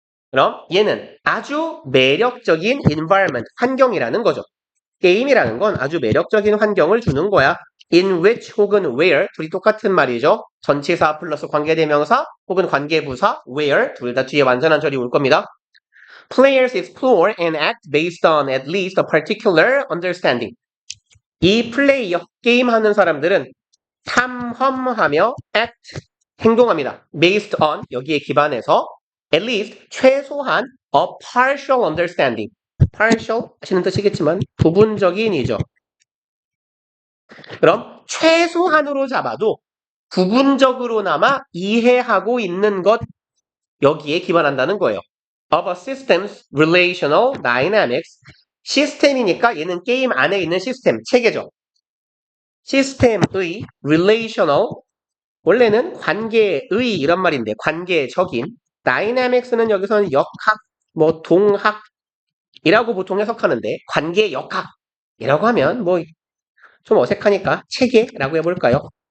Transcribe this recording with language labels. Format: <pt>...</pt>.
<ko>그럼 얘는 아주 매력적인 environment, 환경이라는 거죠. 게임이라는 건 아주 매력적인 환경을 주는 거야. in which 혹은 where, 둘이 똑같은 말이죠. 전치사 플러스 관계대명사 혹은 관계부사 where, 둘 다 뒤에 완전한 절이 올 겁니다.</ko> <en>Players explore and act based on at least a particular understanding.</en> <ko>이 플레이어, 게임하는 사람들은 탐험하며 act, 행동합니다. based on, 여기에 기반해서 at least, 최소한 a partial understanding. partial 하시는 뜻이겠지만 부분적인이죠. 그럼 최소한으로 잡아도 부분적으로나마 이해하고 있는 것 여기에 기반한다는 거예요.</ko> <en>of a system's relational dynamics.</en> <ko>시스템이니까 얘는 게임 안에 있는 시스템, 체계죠. 시스템의 relational, 원래는 관계의 이런 말인데 관계적인, dynamics는 여기서는 역학, 뭐 동학이라고 보통 해석하는데 관계 역학이라고 하면 뭐 좀 어색하니까 체계라고 해볼까요?</ko>